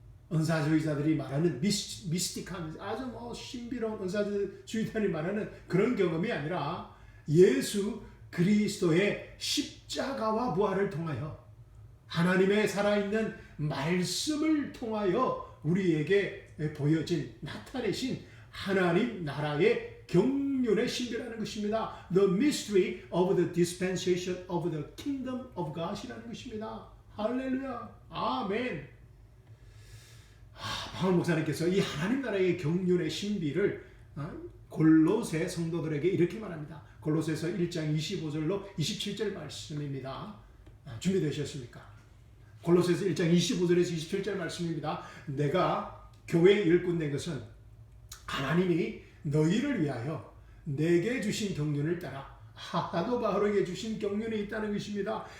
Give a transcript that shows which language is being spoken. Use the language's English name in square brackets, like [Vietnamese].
[Korean] 은사주의자들이 말하는 미스틱한, 아주 신비로운 은사주의자들이 말하는 그런 경험이 아니라 예수 그리스도의 십자가와 부활을 통하여 하나님의 살아있는 말씀을 통하여 우리에게 보여진, 나타내신 하나님 나라의 경륜의 신비라는 것입니다. [English] The mystery of the dispensation of the kingdom of God [Korean] 이라는 것입니다. 할렐루야. 아멘. 바울 목사님께서 이 하나님 나라의 경륜의 신비를 골로새 성도들에게 이렇게 말합니다. 골로새서 1장 25절로 27절 말씀입니다. 준비되셨습니까? 골로새서 1장 25절에서 27절 말씀입니다. 내가 교회의 일꾼 된 것은 하나님이 너희를 위하여 내게 주신 경륜을 따라 사도 바울에게 주신 경륜이 있다는 것입니다.